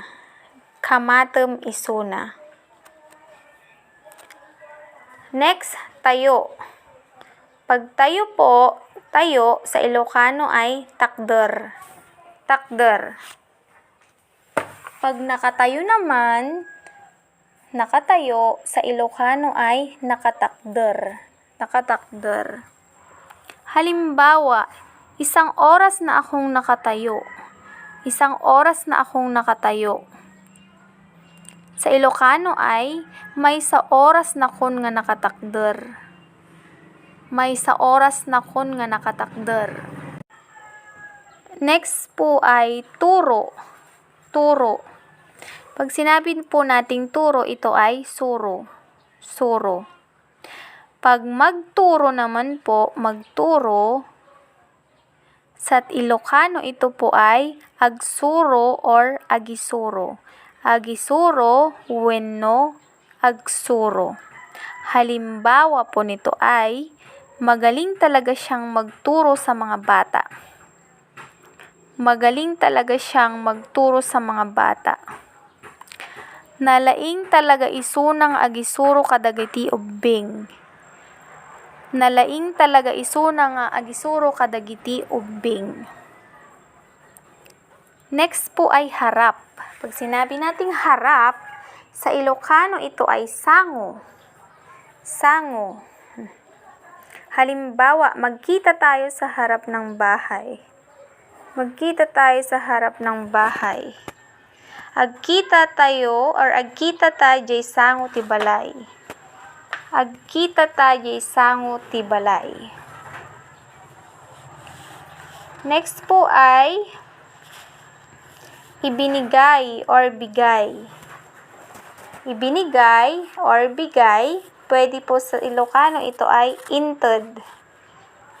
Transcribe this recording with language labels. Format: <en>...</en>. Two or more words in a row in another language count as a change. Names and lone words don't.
<ilo>Kamatem isuna.</ilo> <tl>Next, tayo. Pag tayo po, tayo sa Ilocano ay takder. Takder. Pag nakatayo naman, nakatayo sa Ilocano ay nakatakder.</tl> <ilo>Nakatakder.</ilo> <tl>Halimbawa, isang oras na akong nakatayo. Isang oras na akong nakatayo. Sa Ilocano ay</tl> <ilo>may sa oras na kon nga nakatakder. May sa oras na kon nga nakatakder.</ilo> <tl>Next po ay turo. Turo. Pag sinabi po nating turo, ito ay suro.</tl> <ilo>Suro.</ilo> <tl>Pag magturo naman po, magturo, sa Ilocano ito po ay agsuro or agisuro.</tl> <ilo>Agisuro, wenno, agsuro.</ilo> <tl>Halimbawa po nito ay magaling talaga siyang magturo sa mga bata. Magaling talaga siyang magturo sa mga bata.</tl> <ilo>Nalaing talaga isunang agisuro kadagiti ubbing. Nalaing talaga isunang agisuro kadagiti ubbing.</ilo> <tl>Next po ay harap. Pag sinabi nating harap, sa Ilocano ito ay sango.</tl> <ilo>Sango.</ilo> <tl>Halimbawa, magkita tayo sa harap ng bahay. Magkita tayo sa harap ng bahay.</tl> <ilo>Agkita tayo or agkita tayo jay sango ti balay. Agkita tayo jay sango ti balay.</ilo> <tl>Next po ay ibinigay or bigay. Ibinigay or bigay, pwede po sa Ilocano ito ay inted.</tl>